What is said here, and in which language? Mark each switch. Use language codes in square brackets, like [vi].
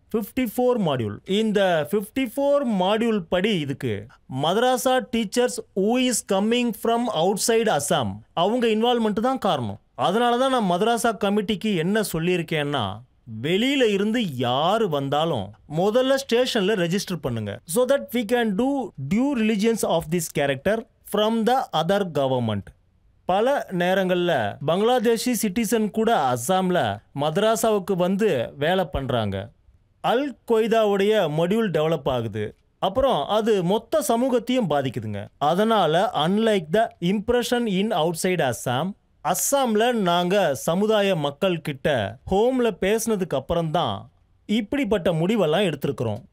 [ta] 54 module. இந்த 54 module படி இதுக்கு madrasa teachers [en] who is coming from outside [ta] Assam அவங்க இன்வால்வ்மெண்ட் தான் காரணம். அதனாலதான் நான் மதராசா கமிட்டிக்கு என்ன சொல்லியிருக்கேன்னா, வெளியில இருந்து யாரு வந்தாலும் முதல்ல ஸ்டேஷன்ல ரெஜிஸ்டர் பண்ணுங்க. [en] so that we can do due diligence of this character from the other government. [ta] பல நேரங்கள்ல பங்களாதேஷி சிட்டிசன் கூட அசாம்ல மதராசாவுக்கு வந்து வேலை பண்றாங்க. அல் கொய்தாவுடைய மொடியூல் டெவலப் ஆகுது. அப்புறம் அது மொத்த சமூகத்தையும் பாதிக்குதுங்க. அதனால [en] unlike the impression in outside [ta] Assam, அஸ்ஸாம்ல நாங்க சமுதாய மக்கள் கிட்ட ஹோம்ல பேசினதுக்கு அப்புறம் தான் இப்படிப்பட்ட முடிவெல்லாம் எடுத்திருக்கிறோம்.